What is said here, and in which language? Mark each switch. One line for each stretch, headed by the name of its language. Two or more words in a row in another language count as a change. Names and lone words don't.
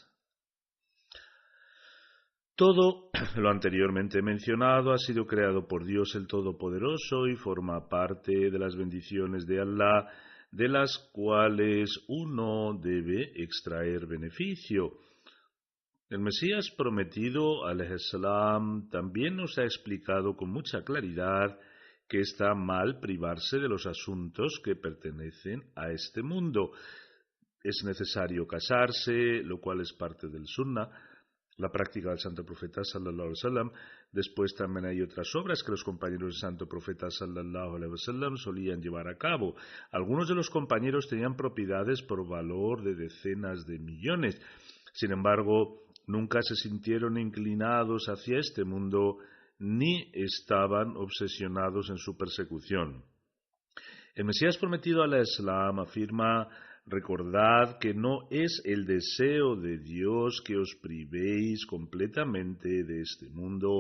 Spanish: Todo lo anteriormente mencionado ha sido creado por Dios el Todopoderoso y forma parte de las bendiciones de Allah, de las cuales uno debe extraer beneficio. El Mesías prometido,
Arabic: عليه السلام,
Spanish: también nos ha explicado con mucha claridad que está mal privarse de los asuntos que pertenecen a este mundo. Es necesario casarse, lo cual es parte del Sunnah, la práctica del Santo Profeta
Arabic: صلى الله عليه وسلم.
Spanish: Después también hay otras obras que los compañeros del Santo Profeta
Arabic: صلى الله عليه وسلم
Spanish: solían llevar a cabo. Algunos de los compañeros tenían propiedades por valor de decenas de millones. Sin embargo, nunca se sintieron inclinados hacia este mundo ni estaban obsesionados en su persecución. El Mesías prometido al Islam afirma: recordad que no es el deseo de Dios que os privéis completamente de este mundo.